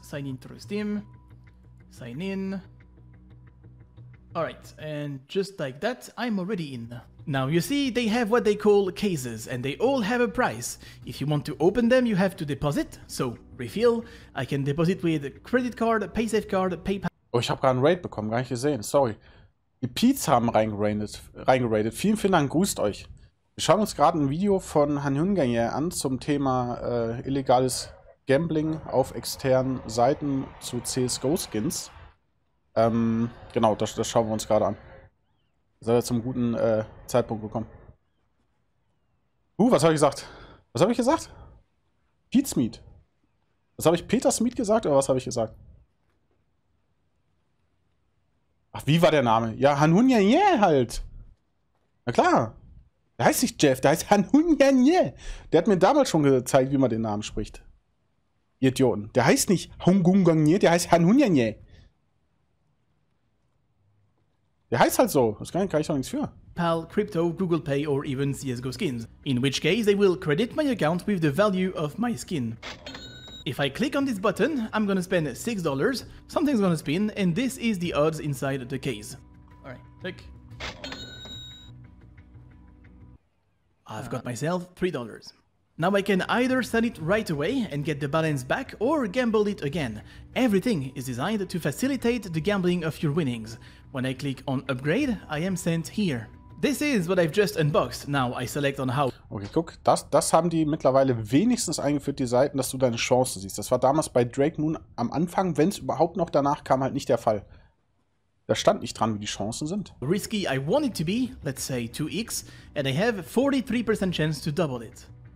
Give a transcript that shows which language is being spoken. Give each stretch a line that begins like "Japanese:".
English: Sign in through Steam. Sign in. Alright, and just like that, I'm already in. Now you see, they have what they call cases, and they all have a price. If you want to open them, you have to deposit. So, refill. I can deposit with credit card, paysafe card, PayPal.
German: Oh, ich habe gerade einen Raid bekommen, gar nicht gesehen, sorry. Die Peets haben reingeratet. Vielen, vielen Dank, grüßt euch. Wir schauen uns gerade ein Video von Hanhunganyer an zum Thema illegales Gambling auf externen Seiten zu CSGO-Skins. Genau, das schauen wir uns gerade an. Seid ihr zum guten Zeitpunkt gekommen. Was habe ich gesagt? Was habe ich gesagt? Pete's Meat. Was habe ich? Peters Meat gesagt oder was habe ich gesagt? Ach, wie war der Name? Ja, Hanhunganyer halt. Na klar. Der heißt nicht Jeff, der heißt Hanhunganyer. Der hat mir damals schon gezeigt, wie man den Namen spricht. Ihr Idioten. Der heißt nicht Hanhunganyer, der heißt Hanhunganyer. Der heißt halt so. Das kann ich doch nichts für.
English: PAL, crypto, Google Pay or even CSGO skins. In which case they will credit my account with the value of my skin. If I click on this button, I'm gonna spend $6, something's gonna spin, and this is the odds inside the case. Alright, click. I've got myself $3. Now I can either sell it right away and get the balance back or gamble it again. Everything is designed to facilitate the gambling of your winnings. When I click on upgrade, I am sent here. This is what I've just unboxed. Now I select on how.
German: Okay, guck, das haben die mittlerweile wenigstens eingeführt, die Seiten, dass du deine Chancen siehst. Das war damals bei Drake Moon am Anfang, wenn es überhaupt noch danach kam, halt nicht der Fall. Da stand nicht dran, wie die Chancen sind.
English: Risky I want it to be, let's say 2x, and I have 43% chance to double it.